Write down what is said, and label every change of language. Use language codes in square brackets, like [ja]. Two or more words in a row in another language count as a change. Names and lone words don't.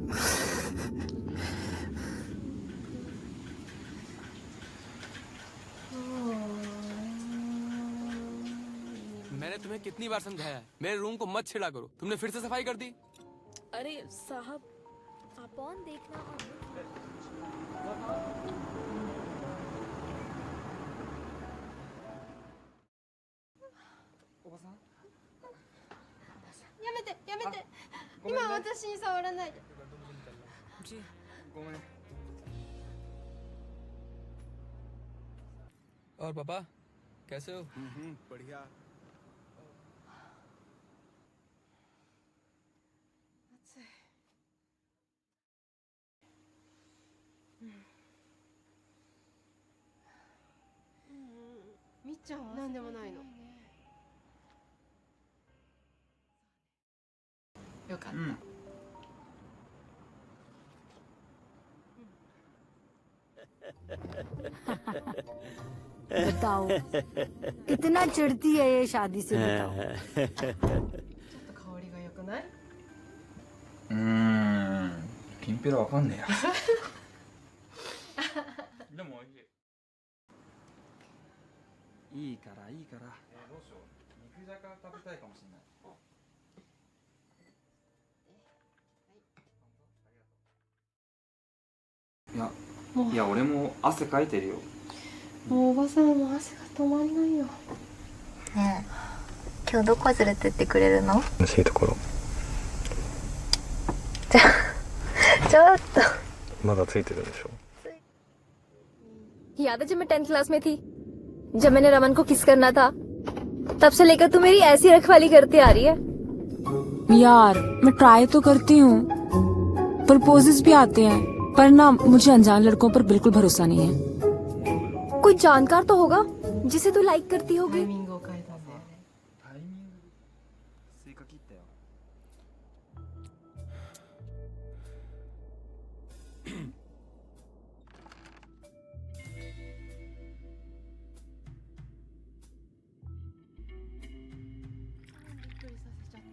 [hi] मैंने तुम्हें कितनी बार समझाया है मेरे रूम को मत छेड़ा करो, तुमने फिर से सफाई कर दी। अरे साहब, आप ऑन देखना और [ja] やめてやめて、今私に触らないで。 [hi] और पापा कैसे हो? बढ़िया। [ja] みっちゃんはなんでもないの。よかった。 [hi] बताओ कितना चिढ़ती है ये शादी से, बताओ। [ja] ちょっと香りが良くない？きんぴらわかんねえや。でも美味しい。いいからいいから。どうしよう。肉じゃが食べたいかもしれない。いや俺も汗かいてるよ。もうおばさんも汗が止まんないよ。ねえ、今日どこ連れてってくれるの？楽しいところ。ちょっとまだついてるでしょ。 [hi] याद है जब मैं 10th क्लास में थी, जब मैंने रमन को किस करना था, तब से लेकर तू मेरी ऐसी रखवाली करती आ रही है। यार मैं ट्राई तो करती हूँ, प्रपोजेस भी आते हैं, पर ना मुझे अनजान लड़कों पर बिल्कुल भरोसा नहीं है। कोई जानकार तो होगा जिसे तू लाइक करती [ja] タイ [hi] होगी। [ja] ミングを変えたんだよね。タイミング。スイカ切ったよ。びっくりさせちゃって。